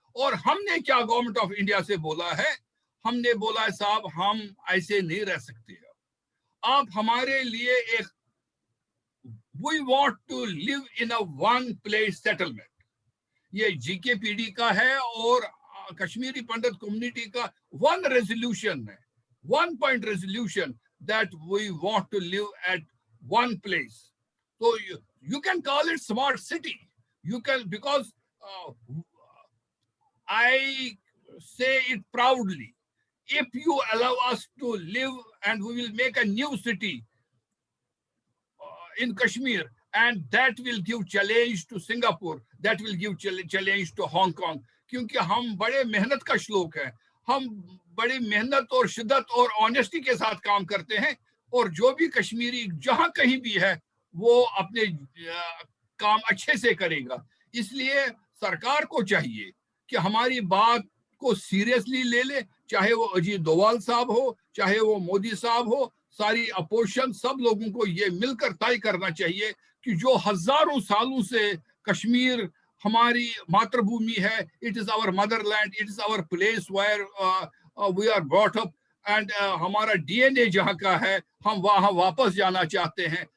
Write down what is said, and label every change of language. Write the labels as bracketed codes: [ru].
[hi] और हमने क्या गवर्नमेंट ऑफ इंडिया से बोला है? हमने बोला है साहब हम ऐसे नहीं रह सकते, आप हमारे लिए एक [en] We want to live in a one place settlement. [hi] ये जीकेपीडी का है और कश्मीरी पंडित कम्युनिटी का वन रेजोल्यूशन है, [en] 1 point resolution that we want to live at one place. So you can call it smart city. You can, because I say it proudly, if you allow us to live and we will make a new city in Kashmir, and that will give challenge to Singapore, that will give challenge to Hong Kong, [hi] क्योंकि हम बड़े मेहनत का श्लोक है, हम बड़ी मेहनत और शिद्दत और ऑनेस्टी के साथ काम करते हैं, और जो भी कश्मीरी जहां कहीं भी है वो अपने काम अच्छे से करेगा। इसलिए सरकार को चाहिए कि हमारी बात को सीरियसली ले ले, चाहे वो अजीत डोवाल साहब हो, चाहे वो मोदी साहब हो, सारी अपोजिशन, सब लोगों को ये मिलकर तय करना चाहिए कि जो हजारों सालों से कश्मीर हमारी मातृभूमि है, [en] it is our motherland, it is our place where we are brought up, [hi] and हमारा डीएनए जहाँ का है, हम वहाँ वापस जाना चाहते हैं।